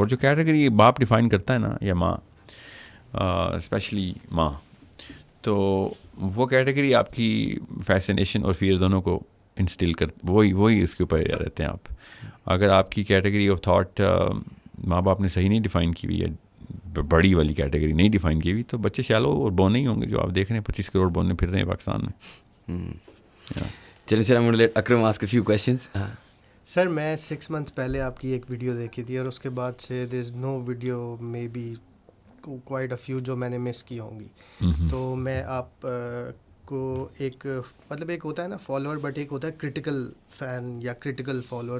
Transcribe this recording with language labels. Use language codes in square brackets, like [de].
[ur] اور جو کیٹیگری باپ ڈیفائن کرتا ہے نا, یا ماں, اسپیشلی ماں, تو وہ کیٹیگری آپ کی فیسنیشن اور فیئر دونوں کو انسٹل وہی اس کے اوپر رہتے ہیں آپ. اگر آپ کی کیٹیگری آف تھاٹ ماں باپ نے صحیح نہیں ڈیفائن کی ہوئی, یا بڑی والی کیٹیگری نہیں ڈیفائن کی ہوئی, تو بچے شیلو اور بونے ہی ہوں گے جو آپ دیکھ رہے ہیں 25 کروڑ بونے پھر رہے ہیں پاکستان میں. چلیں سر, [en] I'm going to let Akram ask a few questions. [ur] سر میں 6 months پہلے آپ کی ایک ویڈیو دیکھی تھی, اور اس کے بعد سے [en] there is no video maybe quite a few [ur] جو میں نے مس کی ہوں گی. تو میں آپ کو ایک مطلب ایک ہوتا ہے نا فالوور, بٹ ایک ہوتا ہے کرٹیکل فین یا کرٹیکل فالوور.